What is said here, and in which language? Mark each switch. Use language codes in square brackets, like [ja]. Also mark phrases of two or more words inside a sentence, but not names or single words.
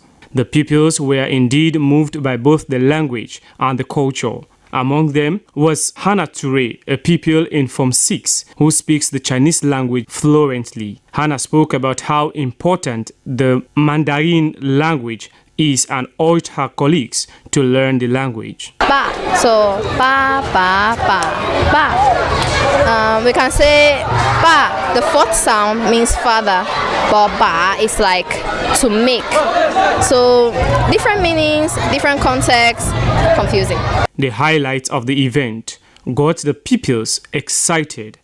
[en] The pupils were indeed moved by both the language and the culture. Among them was Hannah Toure, a pupil in Form 6 who speaks the Chinese language fluently. Hannah spoke about how important the Mandarin language is and urged her colleagues to learn the language. [zh] Ba, so ba, ba, ba, ba. [en] We can say ba, the fourth sound means father, but ba is like to make. So different meanings, different contexts, confusing. The highlight of the event got the pupils excited.